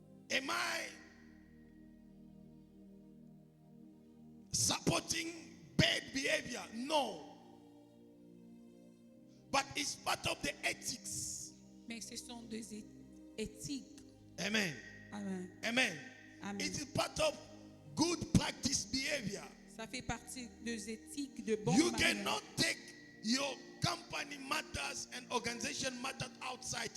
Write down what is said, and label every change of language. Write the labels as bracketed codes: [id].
[en] Am I supporting bad behavior? No. But it's part of the ethics. [fr] Mais ce sont des éthiques. Amen. Amen. Amen. Amen. [en] It is part of good practice behavior. [fr] Ça fait partie des éthiques de bon [en] You [fr] manière. [en] cannot take your company matters and organization matters outside.